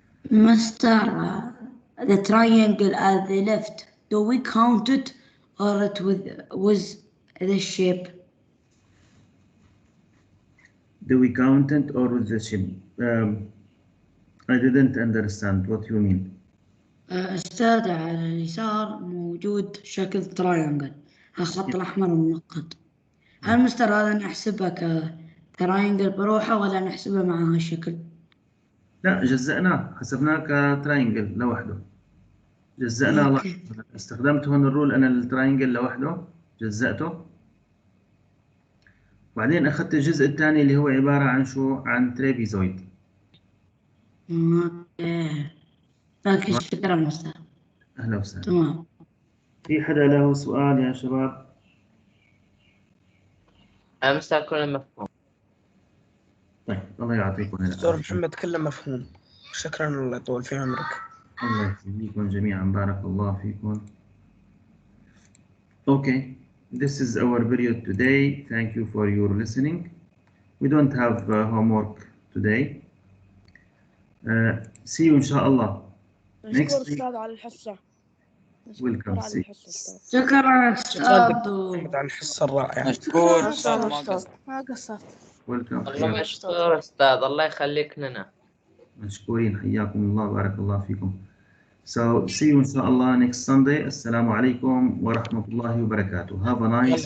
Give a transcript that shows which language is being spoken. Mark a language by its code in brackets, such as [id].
[en] Master, the triangle at the left, do we count it or it was the shape? Do we count it or with the shape? I didn't understand what you mean. [ar] أستاذ على اليسار موجود شكل تراينجل، الخط الأحمر المنقط. هل مستر هذا نحسبها كتراينجل بروحه ولا نحسبها مع هالشكل؟ لا، جزأناه، حسبناه كتراينجل لوحده. جزأناه أوكي. استخدمت هون الرول أنا التراينجل لوحده، جزأته. وبعدين أخذت الجزء الثاني اللي هو عبارة عن شو؟ عن ترابيزويد. اوكي. لكن شكرا مستر. أهلا وسهلا. تمام. في حدا له سؤال يا شباب؟ مستر كله مفهوم. طيب الله يعطيكم دكتور العافية. محمد كله مفهوم. شكرا، الله يطول في عمرك. الله يخليكم جميعا، بارك الله فيكم. [en] Okay, this is our period today. Thank you for your listening. We don't have homework today. See you إن شاء الله. [ar] نشكر [en] Next week. [ar] أستاذ على الحصة. [en] Welcome. [ar] على الحصة أستاذ. شكرا أستاذ. محمد على الحصة الرائعة. مشكور أستاذ ما قصرت. [en] Welcome. [ar] الله مشكور أستاذ، الله يخليك لنا. مشكورين، حياكم الله، بارك الله فيكم. [en] So see you إن شاء الله next Sunday. [ar] السلام عليكم ورحمة الله وبركاته. [en] Have a nice week.